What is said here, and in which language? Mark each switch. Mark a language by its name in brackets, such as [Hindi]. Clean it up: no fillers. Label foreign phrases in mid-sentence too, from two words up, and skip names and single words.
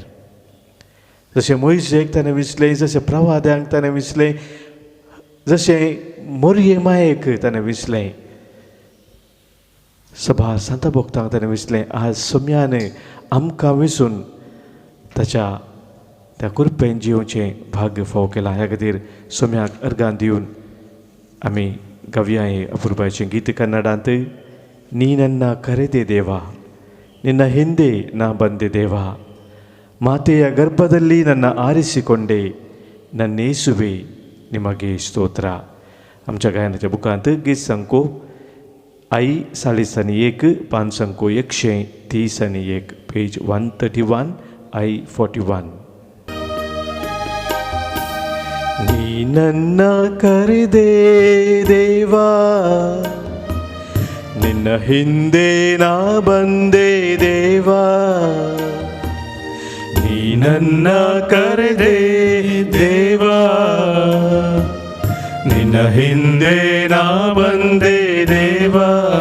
[Konkani] जशें मोयशेक ताणें विसलें, जशें प्रवाद्यांक ताणें विसलें, जशें मोरये मायेक ताणें विसलें, सभा सांता भोगतांक ताणें विसलें, आज सोम्यान आमकां विंचून ताच्या त्या कृपेन जिवचें भाग्य फाव केलां. ह्या खातीर सोम्याक अर्गां दिवन आमी गावया हें अपुर्बाचें गीत कन्नडांत. [Kannada] ನೀ ನನ್ನ ಕರೆದೆ ದೇವಾ, ನಿನ್ನ ಹಿಂದೆ ನಾ ಬಂದೆ ದೇವಾ, ಮಾತೆಯ ಗರ್ಭದಲ್ಲಿ ನನ್ನ ಆರಿಸಿಕೊಂಡೆ, ನನ್ನೇಸುವೆ ನಿಮಗೆ ಸ್ತೋತ್ರ. [Konkani] आमच्या गायनाच्या बुकांत गीत संको आई 41 पान संको 131 पेज 131 आई 41. [Kannada] ನೀ ನನ್ನ ಕರೆದೆ ದೇವಾ, ನಿನ್ನ ಹಿಂದೆ ನಾ ಬಂದೆ ದೇವಾ, ನೀ ನನ್ನ ಕರೆದೆ ದೇವಾ, ನಿನ್ನ ಹಿಂದೆ ನಾ ಬಂದೆ ದೇವಾ.